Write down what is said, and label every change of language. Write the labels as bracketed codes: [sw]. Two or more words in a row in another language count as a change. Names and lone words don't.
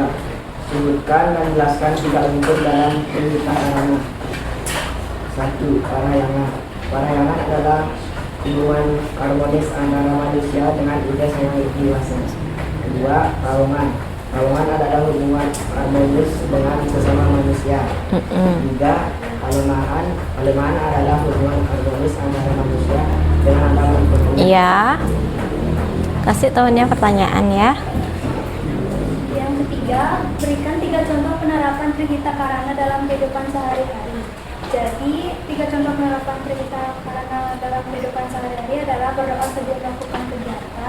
[id] Sebutkan dan jelaskan 3 unsur dalam Trihita Karana. 1. Parahyangan. Parahyangan adalah hubungan harmonis antara manusia dengan ide yang dewasa. Kedua, palongan. Palongan adalah hubungan harmonis dengan sesama manusia. Tiga, palemahan. Palemahan adalah hubungan harmonis antara manusia dengan andalan berhubungan. Iya. Kasih tahunya pertanyaan ya. Yang ketiga, berikan 3 contoh penerapan Trihita Karana dalam kehidupan sehari-hari. Jadi, 3 contoh penerapan Trihita Karana dalam kehidupan sehari-hari adalah berdoa sebelum melakukan kegiatan,